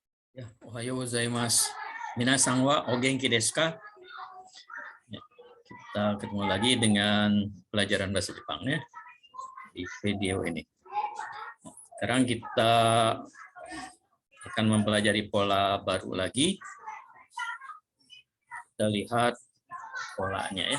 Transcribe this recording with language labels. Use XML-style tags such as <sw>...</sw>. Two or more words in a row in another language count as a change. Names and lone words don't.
<id>Ya,</id> <ja>ohayo gozaimasu. Minasan wa o genki desu ka?</ja> <id>Ya, kita ketemu lagi dengan pelajaran bahasa Jepang ya di video ini. Sekarang kita akan mempelajari pola baru lagi. Kita lihat polanya ya.</id>